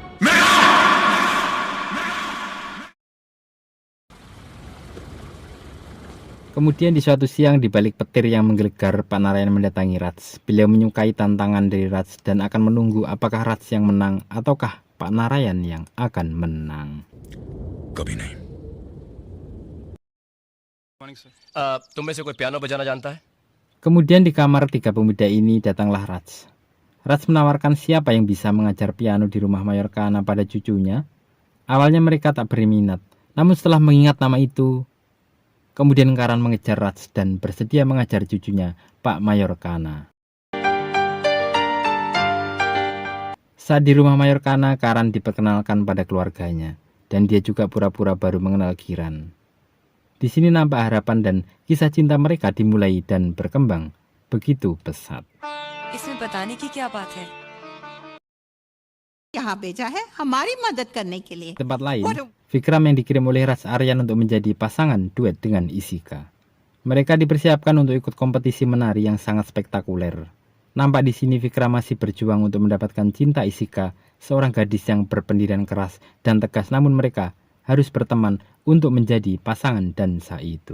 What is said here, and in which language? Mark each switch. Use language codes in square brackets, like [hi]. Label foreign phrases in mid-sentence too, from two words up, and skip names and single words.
[id] Kemudian di suatu siang di balik petir yang menggelegar, Pak Narayan mendatangi Raj. Beliau menyukai tantangan dari Raj dan akan menunggu apakah Raj yang menang ataukah Pak Narayan yang akan menang. [hi] कभी नहीं। तुम में से कोई पियानो बजाना जानता है? [id] Kemudian di kamar tiga pemuda ini datanglah Raj. Raj menawarkan siapa yang bisa mengajar piano di rumah Mayor Kana pada cucunya. Awalnya mereka tak berminat, namun setelah mengingat nama itu, kemudian Karan mengejar Raj dan bersedia mengajar cucunya, Pak Mayor Kana. Saat di rumah Mayor Kana, Karan diperkenalkan pada keluarganya, dan dia juga pura-pura baru mengenal Kiran. Di sini nampak harapan dan kisah cinta mereka dimulai dan berkembang begitu pesat. [hi] इसमें बताने की क्या बात है? यहाँ भेजा है हमारी मदद करने के लिए। [id] Tempat lain, Vikram yang dikirim oleh Raj Aryan untuk menjadi pasangan duet dengan Isika. Mereka dipersiapkan untuk ikut kompetisi menari yang sangat spektakuler. Nampak di sini Vikram masih berjuang untuk mendapatkan cinta Isika, seorang gadis yang berpendirian keras dan tegas, namun mereka harus berteman untuk menjadi pasangan dansa itu.